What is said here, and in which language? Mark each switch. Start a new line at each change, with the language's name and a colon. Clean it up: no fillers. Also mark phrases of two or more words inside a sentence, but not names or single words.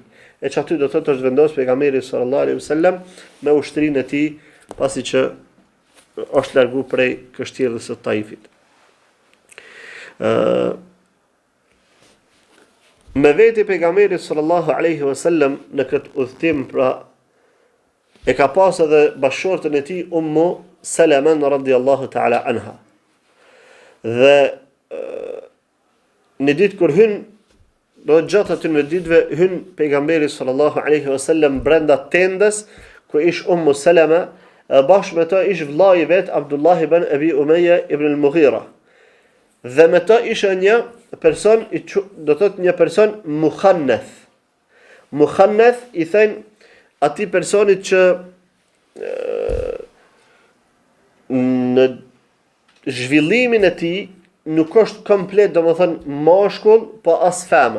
Albanian: E që aty do thotë është vendos pejgamberi
Arabic: صلى الله عليه وسلم
Albanian: me ushtrinë e tij pasi që është largu prej kështjellës së Taifit. Me veti pejgamberi
Arabic: صلى الله عليه وسلم
Albanian: në këtë udhtim, pra e ka pas edhe bashortën e tij Ummu Salama
Arabic: رضي الله تعالى عنها.
Albanian: Dhe në ditë kur hyn do gjatë atyre ditëve hyn pejgamberi
Arabic: صلى الله عليه وسلم
Albanian: brenda tendës ku ish Salama, bashkë me ta ish vllai i vet Abdullah ibn Abi Umayya ibn al-Mughira. Dhe me ta ishte një person do thot një person muhannath. Muhannath i thënë atij personit që në zhvillimin e tij nuk është komplet, domethënë mashkull, po as femër.